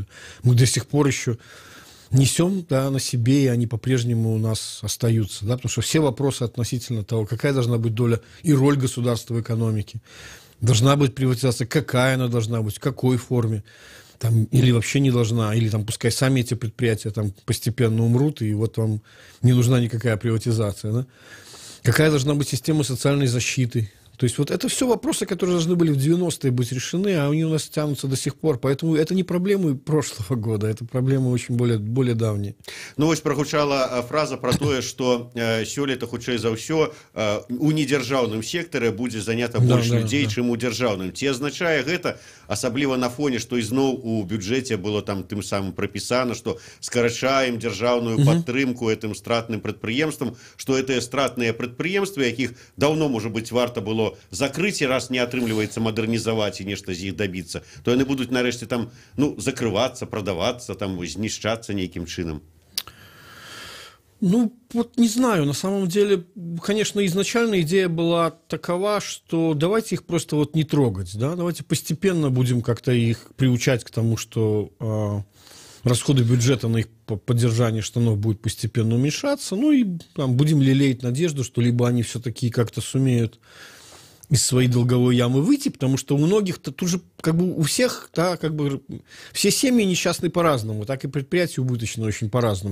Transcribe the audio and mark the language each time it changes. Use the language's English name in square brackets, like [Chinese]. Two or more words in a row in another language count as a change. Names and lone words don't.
[Russian] Мы до сих пор еще несем, да, на себе, и они по-прежнему у нас остаются, да, потому что все вопросы относительно того, какая должна быть доля и роль государства в экономике, должна быть приватизация, какая она должна быть, в какой форме, там, или вообще не должна, или там пускай сами эти предприятия там постепенно умрут, и вот вам не нужна никакая приватизация, да? Какая должна быть система социальной защиты? То есть вот это все вопросы, которые должны были в 90-е быть решены, а они у нас тянутся до сих пор. Поэтому это не проблемы прошлого года, это проблемы очень более давние. [Belarusian] Ну, вось прагучала фраза про то, что сёлета, хутчэй за ўсё, у недзяржаўным сектары будзе занята больш людзей, чым у дзяржаўным. Ці азначае гэта, асабліва на фоне, што ізноў у бюджэце было там тым самым прапісана, што скарачаем дзяржаўную падтрымку гэтым стратным прадпрыемствам, што гэтыя стратныя прадпрыемствы, якіх даўно, можа быць, варта было закрыть, и раз не атрымліваецца мадэрнізаваць і нешта з іх дабіцца, то яны будуць нарэшце там, ну, закрывацца, прадавацца, там знішчацца нейкім чынам. [Russian] Ну, вот не знаю, на самом деле, конечно, изначально идея была такова, что давайте их просто вот не трогать, да, давайте постепенно будем как-то их приучать к тому, что расходы бюджета на их поддержание штанов будут постепенно уменьшаться, ну и там, будем лелеять надежду, что либо они все-таки как-то сумеют из своей долговой ямы выйти, потому что у многих-то тут же, как бы у всех, да, как бы все семьи несчастны по-разному, так и предприятия убыточны очень по-разному.